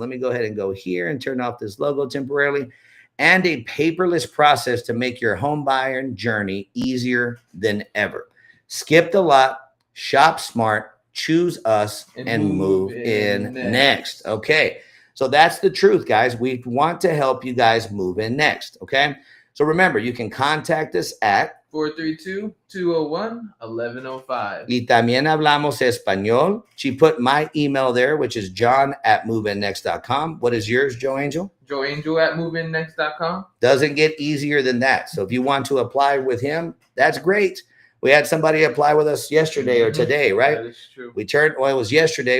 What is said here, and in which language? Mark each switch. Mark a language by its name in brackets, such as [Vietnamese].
[English] So let me go ahead and go here and turn off this logo temporarily, and a paperless process to make your home buying journey easier than ever. Skip the lot, shop smart, choose us, and move in next. Okay. So that's the truth, guys. We want to help you guys move in next. Okay. So remember, you can contact us at 432-201-1105. [Spanish] Y también hablamos español. [English] She put my email there, which is john@moveinnext.com. What is yours, Joe Angel? joeangel@moveinnext.com. Doesn't get easier than that. So if you want to apply with him, that's great. We had somebody apply with us yesterday or today, right? That is true. It was yesterday.